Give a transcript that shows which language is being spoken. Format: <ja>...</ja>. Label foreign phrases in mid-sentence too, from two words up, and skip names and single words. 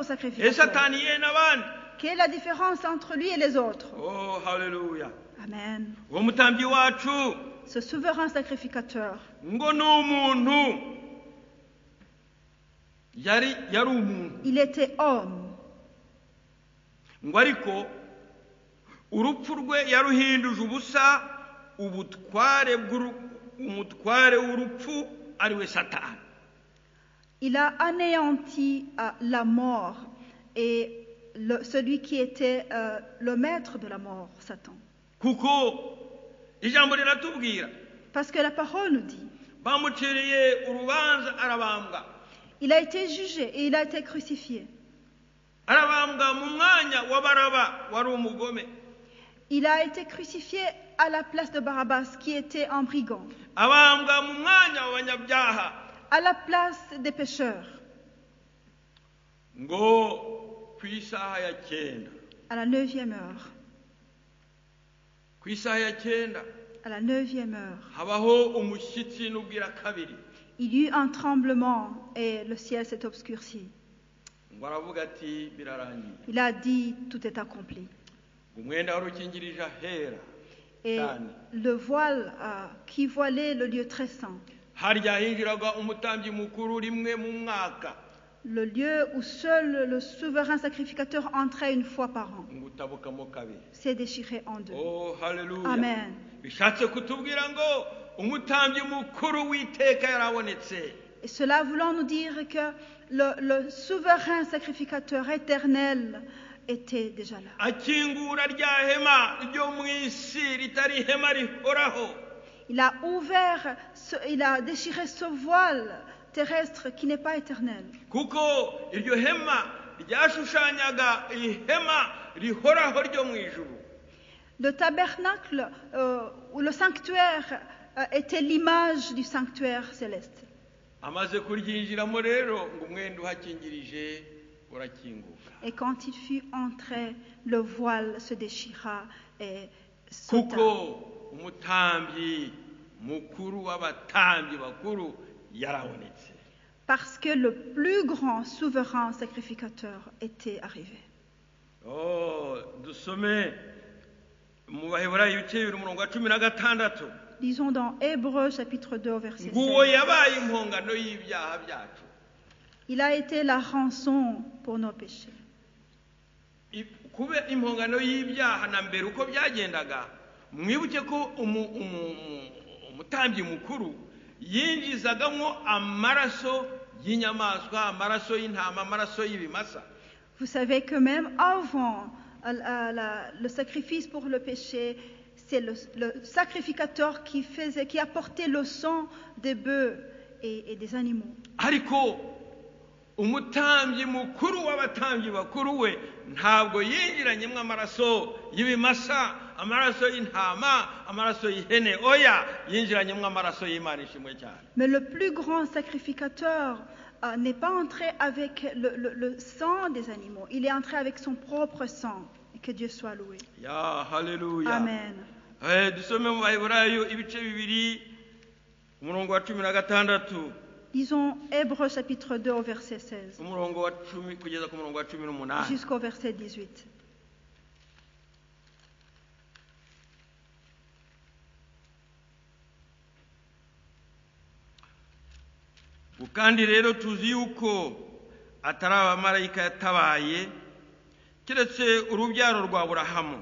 <rw>ese sacrificateur? ataniye n'abandi?</rw> <fr>Quelle est la différence entre lui et les autres?</fr> <rw>Oh haleluya. Amen. uwo mutambyi wacu</rw> <fr>Ce souverain sacrificateur,</fr> <rw>ngo ni umuntu, yari umuntu,</rw> <fr>il était homme,</fr> <rw>ngo ariko urupfu rwe yaruhinduje ubusa umutware w'urupfu ari we Satani.</rw> <fr>il a anéanti la mort et celui qui était le maître de la mort, Satan.</fr> <rw>kuko ijambo riratubwira</rw> <fr>Parce que la parole nous dit,</fr> <rw>bamuciriye urubanza arabambwa.</rw> <fr>il a été jugé et il a été crucifié.</fr> <rw>arabambwa mu mwanya wa Baraba wari umugome.</rw> <fr>Il a été crucifié à la place de Barabbas, qui était un brigand,</fr> <rw>abambwa mu mwanya w'abanyabyaha.</rw> <fr>à la place des pécheurs.</fr> <rw>ngo ku isaha ya 9,</rw> <fr>À la 9e heure,</fr> <rw>ku isaha ya 9</rw> <fr>à la 9e heure,</fr> <rw>habaho umushyitsi n'ubwira kabiri.</rw> <fr>il y eut un tremblement et le ciel s'est obscurci.</fr> <rw>ngo aravuga ati birarangiye.</rw> <fr>Il a dit, tout est accompli.</fr> <rw>umwenda wari ukingirije ahera</rw> <fr>Et</fr> <rw>cyane,</rw> <fr>le voile qui voilait le lieu très saint,</fr> <rw>harya hinjiraga umutambyi mukuru rimwe mu mwaka,</rw> <fr>le lieu où seul le souverain sacrificateur entrait une fois par an,</fr> <rw>ngo utabukamo kabiri.</rw> <fr>s'est déchiré en deux.</fr> <rw>Oh haleluya. Amen. bishatse kutubwira ngo umutambyi mukuru w'iteka yarabonetse.</rw> <fr>Et cela voulant nous dire que le souverain sacrificateur éternel était déjà là.</fr> <rw>akingura rya hema ryo mu isi ritari ihema rihoraho.</rw> <fr>Il a ouvert, il a déchiré ce voile terrestre qui n'est pas éternel.</fr> <rw>kuko iryo hema ryashushanyaga ihema rihoraho ryo mu ijuru.</rw> <fr>Le tabernacle ou le sanctuaire était l'image du sanctuaire céleste.</fr> <rw>Amaze kuryinjiramo rero ngo umwenda uhakingirije urakinguka.</rw> <fr>Et quand il fut entré, le voile se déchira et sauta.</fr> <rw>kuko umutambyi mukuru w'abatambyi bakuru yarabonetse.</rw> <fr>Parce que le plus grand souverain sacrificateur était arrivé.</fr> <rw>Dusome mu Baheburayo ibice 16.</rw> <fr>Lisons dans Hébreux chapitre 2 verset 16.</fr> <rw>Nguwo yabaye impongano y'ibyaha byacu.</rw> <fr>Il a été la rançon pour nos péchés.</fr> <rw>Kube impongano y'ibyaha na mbere uko byagendaga, mwibuke ko umutambyi mukuru yinjizagamo amaraso y'inyamaswa, amaraso y'intama, amaraso y'ibimasa.</rw> <fr>Vous savez que même avant le sacrifice pour le péché, c'est le sacrificateur qui apportait le sang des bœufs et des animaux.</fr> <rw>Ariko umutambyi mukuru w'abatambyi bakuru we ntabwo yinjiranyemo amaraso y'ibimasa, amaraso y'intama, amaraso y'ihene, oya yinjiranyemo amaraso y'Imana ishimwe cyane.</rw> <fr>Mais le plus grand sacrificateur n'est pas entré avec le sang des animaux, il est entré avec son propre sang. Et que Dieu soit loué.</fr> <rw>Ya haleluya. Amen. Dusome mu Baheburayo ibice 2 umurongo wa 16.</rw> <fr>Lisons Hébreux chapitre 2 au verset 16</fr> <rw>umurongo wa 10 kugeza ku murongo wa 18.</rw> <fr>jusqu'au verset 18.</fr> <rw>Kandi rero tuzi yuko atari abamarayika yatabaye keretse urubyaro rwa Aburahamu.</rw>